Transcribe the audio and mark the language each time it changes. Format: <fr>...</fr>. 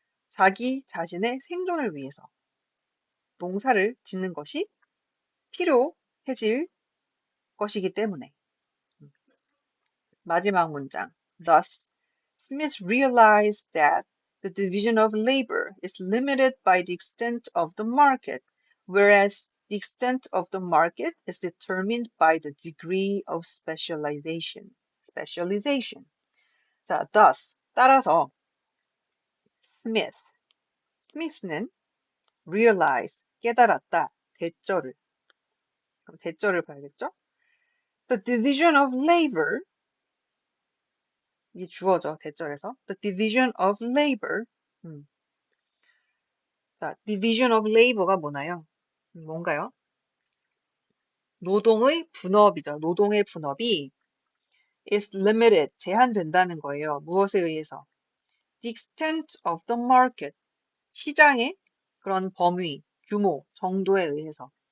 <ko>자기 자신의 생존을 위해서 농사를 짓는 것이 필요해질 것이기 때문에. 마지막 문장.</ko> <en>Thus, Smith realized that the division of labor is limited by the extent of the market, whereas the extent of the market is determined by the degree of specialization. Specialization.</en> <ko>자, thus, 따라서 Smith, 스미스는 realize, 깨달았다, 대절을. 그럼 대절을 봐야겠죠?</ko> <en>The division of labor,</en> <ko>이게 주어져, 대절에서.</ko> <en>The division of labor.</en> <ko>자, division of labor가 뭐나요? 뭔가요? 노동의 분업이죠. 노동의 분업이</ko> <en>is limited,</en> <ko>제한된다는 거예요. 무엇에 의해서?</ko> <en>The extent of the market,</en> <ko>시장의 그런 범위, 규모, 정도에 의해서.</ko>